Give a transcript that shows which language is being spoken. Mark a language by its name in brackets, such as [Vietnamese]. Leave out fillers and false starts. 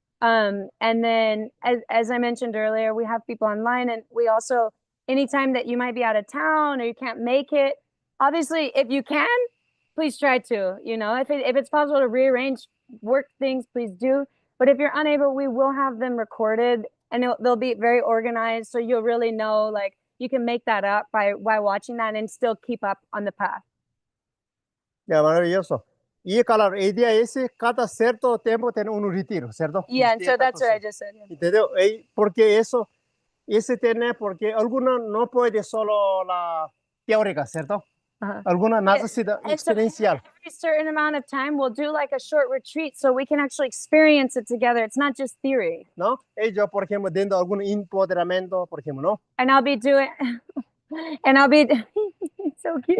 [English] And then as I mentioned earlier, we have people online, and we also, anytime that you might be out of town or you can't make it, obviously, if you can, please try to, you know, if it's possible to rearrange work things, please do. But if you're unable, we will have them recorded, and they'll be very organized. So you'll really know, like, you can make that up by watching that and still keep up on the path. [Spanish] Ya, maravilloso. Y claro, la idea es cada cierto tiempo tener un retiro, ¿cierto? [English] Yeah, and so that's what I just said. Yeah. [Spanish] ¿Entendió? Porque eso, ese tiene, porque algunos no puede solo la teórica, ¿cierto? Uh-huh. Alguna necesita [English] And so [Spanish] experiencial. [English] every certain amount of time, we'll do like a short retreat so we can actually experience it together. It's not just theory. [Spanish] ¿No? Ellos, por ejemplo, dando algún empoderamiento, por ejemplo, ¿no? [English] And I'll be doing, and I'll be, so cute.